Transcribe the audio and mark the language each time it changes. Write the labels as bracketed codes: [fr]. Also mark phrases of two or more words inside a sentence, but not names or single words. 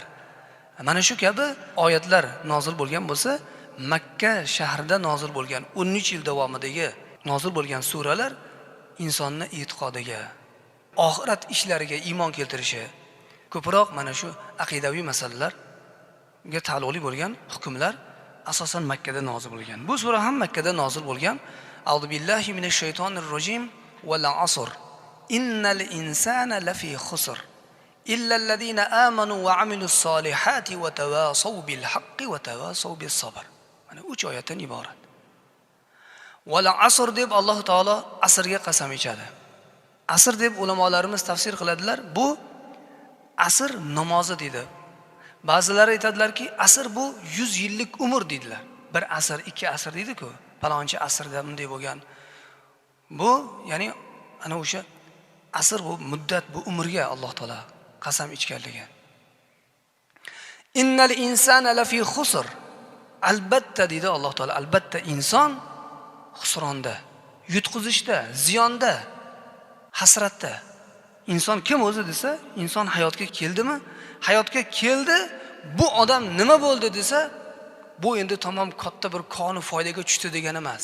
[uz] Mana shu kabi oyatlar nozil bo'lgan bo'lsa, Makka shahrida nozil bo'lgan 13 yil davomidagi nozil bo'lgan suralar insonning e'tiqodiga, oxirat ishlariga iymon keltirishi, ko'proq mana shu aqidaviy masalalarga taalluqli bo'lgan hukmlar asosan Makkada nozil bo'lgan. Bu sura ham Makkada nozil bo'lgan. [ar] أعوذ بالله من الشيطان الرجيم. والعصر. إن الإنسان لفي خسر. إلا الذين آمنوا وعملوا الصالحات وتواصوا بالحق وتواصوا بالصبر. [uz] Mana 3 oyatdan iborat. [ar] والعصر [uz] deb Alloh taolo asrga qasam ichadi. Asr deb ulamolarimiz tafsir qiladilar. Bu asr namozi dedi. Ba'zilar aytadilarki, asr bu 100 yillik umr dedilar. Bir asr, ikki asr dedi-ku. Palonchi asrda bunday bo'lgan. Bu, ya'ni ana o'sha asr bu muddat, bu umrga Alloh taolo qasam ichganligi. [ar] إن الإنسان لفي خسر. [uz] Albatta dedi Alloh taolo, albatta inson xusronda, yutqizishda, ziyonda, hasratda. İnson kim o'zi desa, inson hayotga keldimi? Hayotga keldi, bu odam nima bo'ldi desa, bu endi tamom katta bir koni foydaga tushdi degani emas.